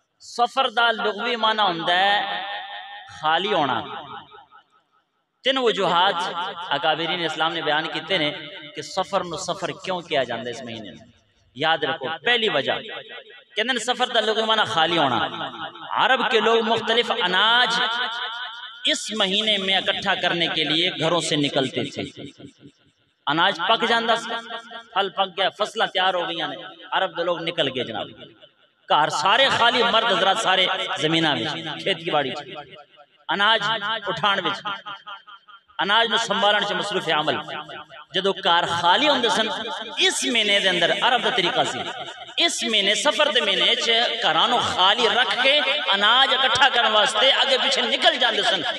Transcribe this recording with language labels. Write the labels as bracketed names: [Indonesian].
[Punjabi] سفر دا لغوی معنی ہوندہ ہے خالی ہونا۔ 3 وجوہات اکابرین اسلام نے بیان کیتے ہیں کہ سفر کیوں کیا جاندہ اس مہینے میں۔ یاد رکھو پہلی وجہ کہ سفر دا لغوی معنی خالی ہونا۔ [Urdu] عرب کے لوگ مختلف اناج اس مہینے میں اکٹھا کرنے کے لیے گھروں سے نکلتے تھے. [Punjabi] اناج پک جاندہ سا، پھل پک گیا، فصلہ تیار ہو گئی، عرب دے لوگ نکل گئے جناب. کار سارے خالی، مرد حضرات سارے زمینہ میں کھیت کی باڑی اناج اٹھان میں، اناج میں سنبھالن سے مصروف عمل. جدو کار خالی ہوندے سن اس مہینے دے اندر، عرب دا طریقہ سی اس مہینے سفر دے مہینے چ کارانو خالی رکھ کے اناج اکٹھا کرن واسطے اگے پیچھے نکل جاندے سن.